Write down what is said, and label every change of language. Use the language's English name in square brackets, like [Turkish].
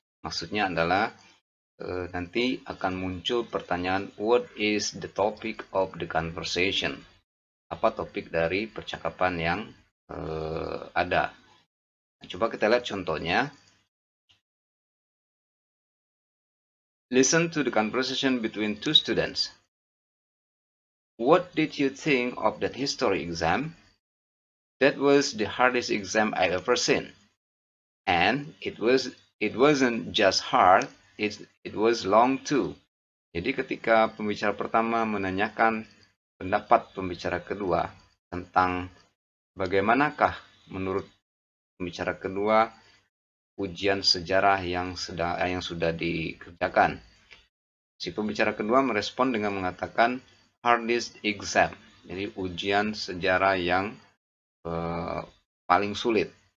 [Indonesian] Maksudnya adalah nanti akan muncul pertanyaan [English] what is the topic of the conversation? [Indonesian] Apa topik dari percakapan yang ada? Nah, coba kita lihat contohnya. [English] Listen to the conversation between two students. What did you think of that history exam? That was the hardest exam I ever seen. And it wasn't just hard, it was long too. [Indonesian] Jadi ketika pembicara pertama menanyakan pendapat pembicara kedua tentang bagaimanakah menurut pembicara kedua ujian sejarah yang sudah dikerjakan. Si pembicara kedua merespon dengan mengatakan [English] hardest exam, [Indonesian] jadi ujian sejarah yang paling sulit.